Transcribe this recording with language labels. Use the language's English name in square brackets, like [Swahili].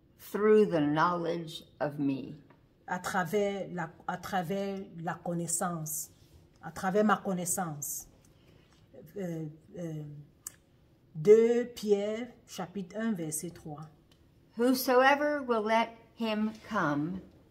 [English] through the knowledge of me. [French] à travers la connaissance, à travers ma connaissance. 2 Pierre, chapitre 1, verset 3. [English] Whosoever will let him come,